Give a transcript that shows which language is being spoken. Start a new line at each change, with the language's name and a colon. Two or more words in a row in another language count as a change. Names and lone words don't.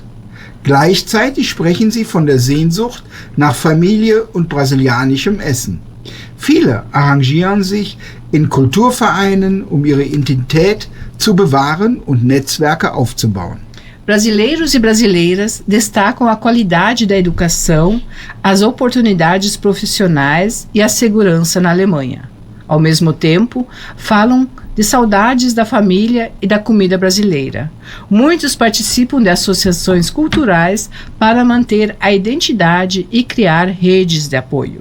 German: Gleichzeitig sprechen sie von der Sehnsucht nach Familie und brasilianischem Essen. Viele arrangieren sich in Kulturvereinen, um ihre Identität zu bewahren und Netzwerke aufzubauen.
Portuguese: Brasileiros e brasileiras destacam a qualidade da educação, as oportunidades profissionais e a segurança na Alemanha. Ao mesmo tempo, falam de saudades da família e da comida brasileira. Muitos participam de associações culturais para manter a identidade e criar redes de apoio.